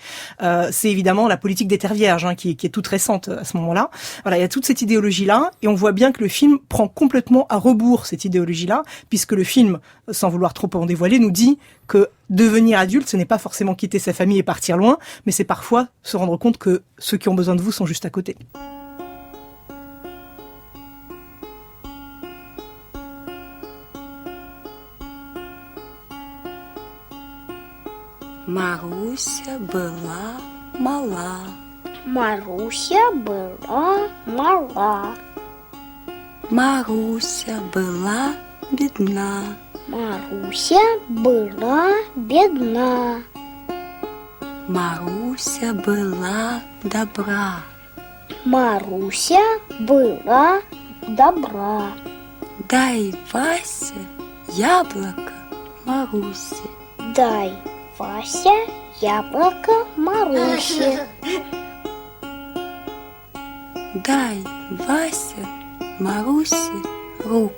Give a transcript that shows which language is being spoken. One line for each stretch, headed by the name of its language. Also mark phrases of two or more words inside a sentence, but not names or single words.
French: C'est évidemment la politique des terres vierges qui est toute récente à ce moment-là. Voilà, il y a toute cette idéologie-là, et on voit bien que le film prend complètement à rebours cette idéologie-là, puisque le film, sans vouloir trop en dévoiler, nous dit que devenir adulte, ce n'est pas forcément quitter sa famille et partir loin, mais c'est parfois se rendre compte que ceux qui ont besoin de vous sont juste à côté.
Russian: Маруся была мала. Маруся была мала. Маруся была бедна. Маруся была бедна. Маруся была добра. Маруся была добра. Дай Васе яблоко Марусе. Дай Вася яблоко Марусе. Дай Вася Марусе руку.